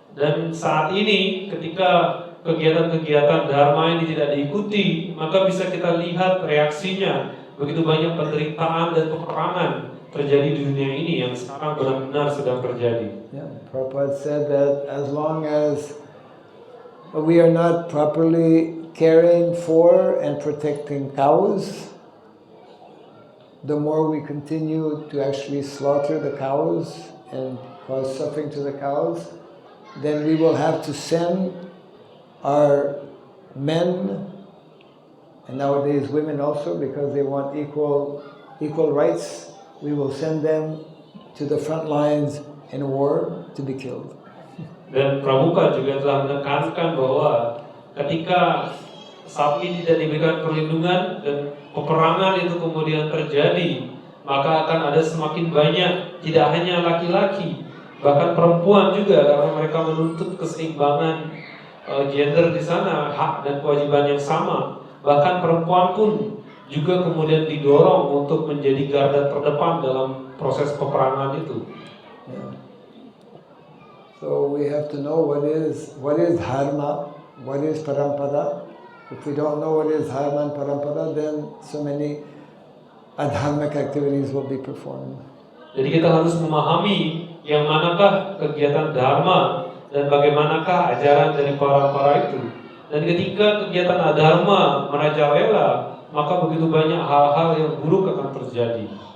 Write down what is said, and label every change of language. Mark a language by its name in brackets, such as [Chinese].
[Indonesian] Dan saat ini ketika kegiatan-kegiatan dharma ini tidak diikuti, maka bisa kita lihat reaksinya. Begitu banyak penderitaan dan peperangan terjadi di dunia ini yang sekarang benar-benar sedang terjadi. [English] Yeah, Prabhupada said that as long as we are not properly caring for and protecting cows, the more we continue to actually slaughter the cows and cause suffering to the cows, then we will have to send our men, and nowadays women also, because they want equal rights, we will send them to the front lines in war to be killed. [Indonesian] Dan Pramuka juga telah menekankan bahwa ketika sapi tidak diberikan perlindungan dan peperangan itu kemudian terjadi, maka akan ada semakin banyak, tidak hanya laki-laki, bahkan perempuan juga, karena mereka menuntut keseimbangan gender di sana, hak dan kewajiban yang sama. Bahkan perempuan pun juga kemudian didorong untuk menjadi garda terdepan dalam proses peperangan itu. [English] Yeah. So we have to know what is dharma, what is parampara. If we don't know what is dharma and parampara, then so many adharmic activities will be performed. [Indonesian] Jadi kita harus memahami yang manakah kegiatan dharma dan bagaimanakah ajaran dari parampara itu. Dan ketika kegiatan adharma merajalela, maka begitu banyak hal-hal yang buruk akan terjadi.